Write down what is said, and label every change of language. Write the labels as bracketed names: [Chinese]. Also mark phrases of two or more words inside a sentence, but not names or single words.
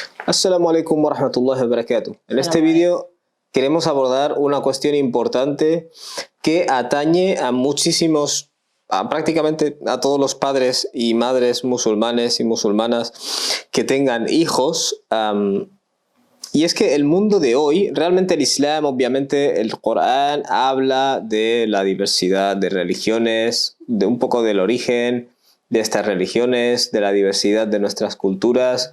[Arabic] السلام عليكم ورحمة الله وبركاته. [Spanish] En este [Arabic] سلام عليكم. [Spanish] vídeo queremos abordar una cuestión importante que atañe a muchísimos, prácticamente a todos los padres y madres musulmanes y musulmanas que tengan hijos. Y es que el mundo de hoy, realmente el Islam, obviamente el Corán habla de la diversidad de religiones, de un poco del origen de estas religiones, de la diversidad de nuestras culturas.